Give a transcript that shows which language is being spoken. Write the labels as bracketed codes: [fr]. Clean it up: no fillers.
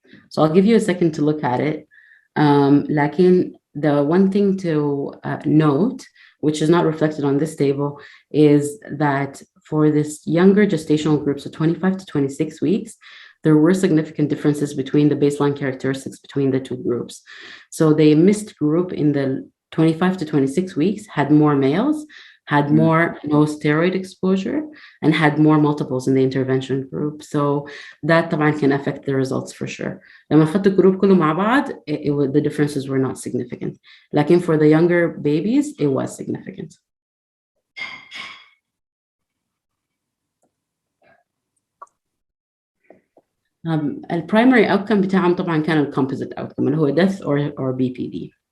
[en] So I'll give you a second to look at it. [ar] لكن [en] the one thing to note, which is not reflected on this table, is that for this younger gestational group, so 25 to 26 weeks, there were significant differences between the baseline characteristics between the two groups. So the missed group in the 25 to 26 weeks had more males, had more no steroid exposure, and had more multiples in the intervention group. So that [ar] طبعا [en] can affect the results for sure. [ar] لما أخذت الجروب كله مع بعض, [en] the differences were not significant. [ar] لكن [en] for the younger babies, it was significant. [ar] البرايمري [en] outcome [ar] بتاعهم طبعا كان [en] composite outcome [ar] اللي هو [en] death or BPD.